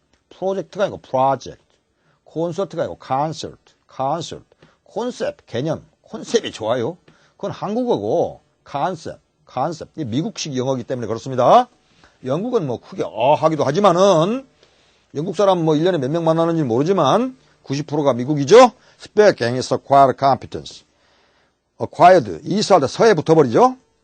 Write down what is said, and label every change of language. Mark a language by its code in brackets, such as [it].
[ko] 프로젝트가 아니고 project. 콘서트가 아니고 concert. 콘셉트, 개념. 콘셉트이 좋아요. 그건 한국어고 concept. 미국식 영어이기 때문에 그렇습니다. 영국은 뭐 크게 하기도 하지만은 영국 사람 뭐 1년에 몇 명 만나는지 모르지만 90%가 미국이죠. [en] Speaking is acquired competence. [ko] acquired, 이스할 때 서에 붙어버리죠.